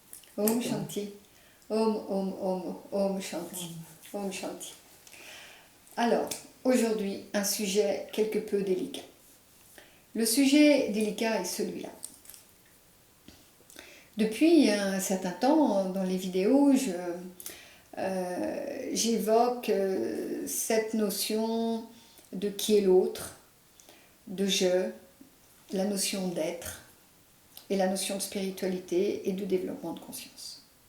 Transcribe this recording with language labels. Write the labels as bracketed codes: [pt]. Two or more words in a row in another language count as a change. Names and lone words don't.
[hi] Om Shanti. Om, Om, Om, Om Shanti. Om Shanti. [fr] Alors, aujourd'hui, un sujet quelque peu délicat. Le sujet délicat est celui-là. Depuis un certain temps, dans les vidéos, j'évoque cette notion de qui est l'autre, de je, la notion d'être et la notion de spiritualité et de développement de conscience.